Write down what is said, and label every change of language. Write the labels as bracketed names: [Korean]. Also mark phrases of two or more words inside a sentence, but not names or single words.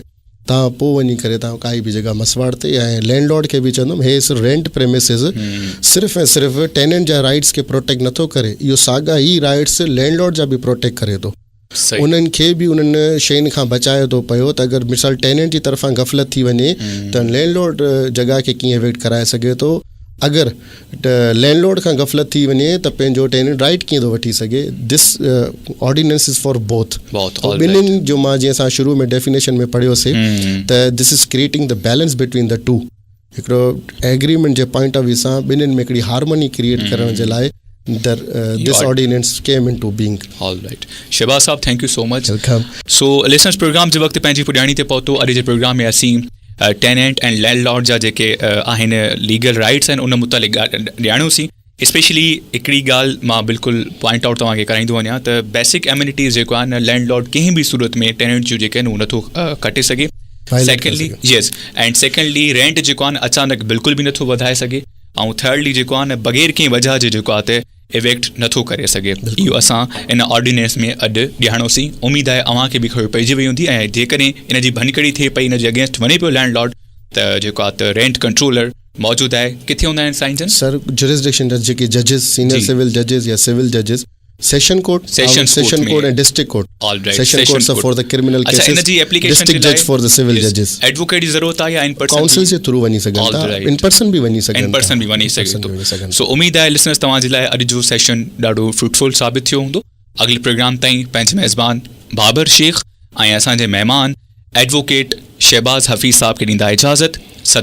[Sindhi] तव्हां पोइ वञी करे तव्हां काई बि जॻह मसवाड़ ते ऐं लैंडलॉर्ड खे बि चवंदुमि हे सिर्फ़ु [English] rent premises [Sindhi] सिर्फ़ु ऐं सिर्फ़ु टेनेंट जा राइट्स खे प्रोटेक्ट नथो करे इहो साॻा ई राइट्स लैंडलॉर्ड जा बि प्रोटेक्ट करे थो उन्हनि खे बि उन्हनि शयुनि खां बचाए थो पियो त अगरि मिसाल टेनेंट जी तरफ़ां गफ़लत थी वञे त लैंडलॉर्ड जॻह खे कीअं एविक्ट कराए सघे थो अगरि लैंडलॉर्ड खां गफ़लत थी वञे त पंहिंजो [English] tenant right [Sindhi] कीअं थो वठी सघे. [English] This ordinance is for both. [Sindhi] ॿिन्हिनि जो मां जीअं असां शुरू में डेफिनेशन में पढ़ियोसीं त [English] this is creating the balance between the two. [Sindhi] हिकिड़ो एग्रीमेंट जे [English] point of view [Sindhi] सां ॿिन्हिनि में हिकिड़ी [English] harmony create [Sindhi] करण जे लाइ [English] this ordinance came into being. All right. [Sindhi] शहबाज साहब, [English] thank you so much. Welcome. So listeners, [Sindhi] प्रोग्राम जे वक़्तु पंहिंजी पुॼाणी ते पहुतो. अॼु जे प्रोग्राम में असीं [English] tenant and landlord [Sindhi] जा जेके आहिनि [English] legal rights [Sindhi] आहिनि उन मुतालिक़ ॼाणियोसीं. स्पेशली हिकिड़ी ॻाल्हि मां बिल्कुलु [English] point out [Sindhi] तव्हांखे कराईंदो वञा त [English] basic amenities [Sindhi] जेको आहे न लैंडलॉर्ड कंहिं बि सूरत में टेनेंट जूं जेके आहिनि उहो नथो कटे सघे. [English] secondly yes, and secondly rent [Sindhi] जेको आहे न अचानक बिल्कुलु बि नथो वधाए सघे. ऐं थर्डली जेको आहे न बग़ैर कंहिं वजह जे जेको आहे इवेक्ट नथो करे सघे. इहो असां इन ऑर्डिनेंस में अॼु ॼाणोसीं. उमेद आहे अव्हांखे बि ख़बर पइजी वई हूंदी. ऐं जेकॾहिं इन जी भनकड़ी थिए पई, इन जे अगेंस्ट वञे पियो लैंडलॉर्ड, त जेको आहे त [English] rent controller [Sindhi] मौजूदु आहे. किथे हूंदा आहिनि साईं जन? [English] sir jurisdiction [Sindhi] जा जेके जजिस, [English] senior civil judges [Sindhi] या [English] civil judges, Session court and district court. Session court for the criminal cases, [Sindhi] इन जी एप्लीकेशन [English] District judge for the civil judges. [Sindhi] एडवोकेट जी ज़रूरत आहे या [English] in person? [Sindhi] काउंसिल जे थ्रू वञी सघनि था, [English] in person [Sindhi] बि वञी सघे थो. सो उमेद आहे लिसनर्स तव्हांजे लाइ अॼु जो सेशन ॾाढो फ्रूटफुल साबित थियो हूंदो. अॻिले प्रोग्राम ताईं पंहिंजे मेज़बान बाबर शेख ऐं असांजे महिमान एडवोकेट शहबाज हफ़ीज़ साहब खे ॾींदा इजाज़त.